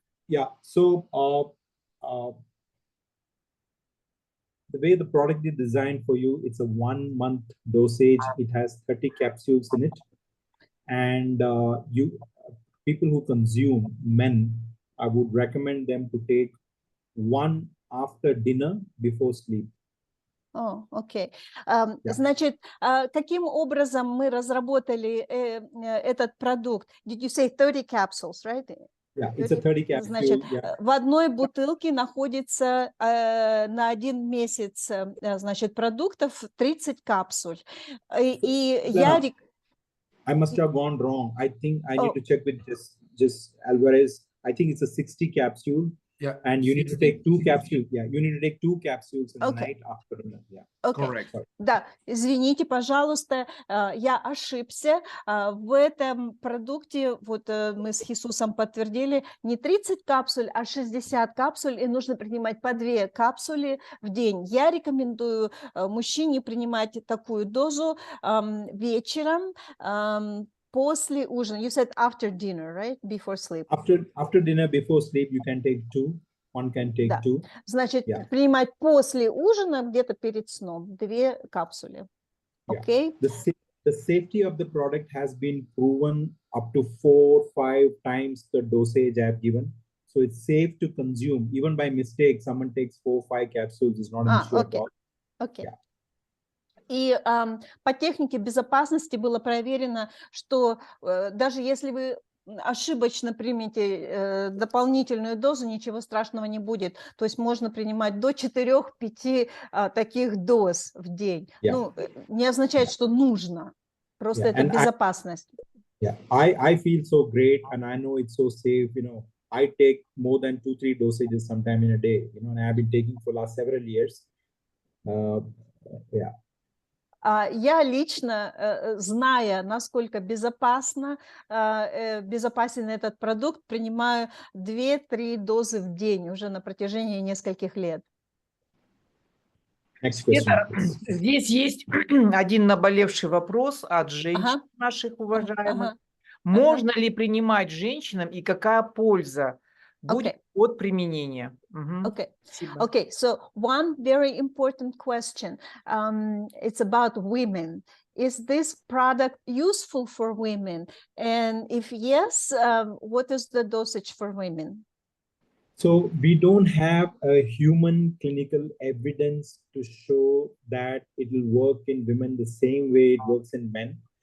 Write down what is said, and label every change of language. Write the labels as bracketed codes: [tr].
[en] Yeah, so the way the product is designed for you, it's a 1-month dosage. It has 30 capsules in it. And people who consume, men, I would recommend them to take 1 after dinner before sleep. [ru] Окей. Значит, каким образом мы разработали этот продукт? [en] Did you say 30 capsules, right? Yeah, it's a 30 capsule. [ru] Значит, [en] yeah. [ru] в одной бутылке находится на 1 месяц, значит, продуктов 30 капсуль. И я... [en] I must have gone wrong. I think I need to check with just Alvarez. I think it's a 60 capsule. Yeah. And you need to take 2 capsules. Yeah, you need to take 2 capsules in the night after dinner. Yeah. Okay. Correct. [ru] Да, извините, пожалуйста, я ошибся. В этом продукте, вот мы с Хисусом подтвердили, не 30 капсуль, а 60 капсуль, и нужно принимать по 2 капсули в день. Я рекомендую мужчине принимать такую дозу вечером, после ужина. [en] You said after dinner, right? Before sleep. After dinner, before sleep, you can take 2. One can take 2. [ru] Значит, принимать после ужина, где-то перед сном, 2 капсули. [en] Okay? The safety of the product has been proven up to 4-5 times the dosage I have given. So it's safe to consume. Even by mistake, someone takes 4-5 capsules is not an issue at all. Okay. Yeah. [ru] И по технике безопасности было проверено, что даже если вы ошибочно примете дополнительную дозу, ничего страшного не будет. То есть можно принимать до 4-5 таких доз в день. Ну, не означает, что нужно. Просто это безопасность. [en] I feel so great, and I know it's so safe. You know, I take more than 2-3 dosages sometime in a day. You know, and I have been taking for last several years. [ru] Я лично, зная, насколько безопасен этот продукт, принимаю 2-3 дозы в день уже на протяжении нескольких лет. [en] Next question, [ru] Света, [en] please. [ru] здесь есть один наболевший вопрос от женщин Ага. наших уважаемых. Ага. Можно ли принимать женщинам и какая польза будет [en] Okay. [ru] от применения? Мгм. [en] Okay. [ru] Спасибо. [en] Okay, so one very important question. It's about women. Is this product useful for women? And if yes, what is the dosage for women? So we don't have a human clinical evidence to show that it will work in women the same way it works in men.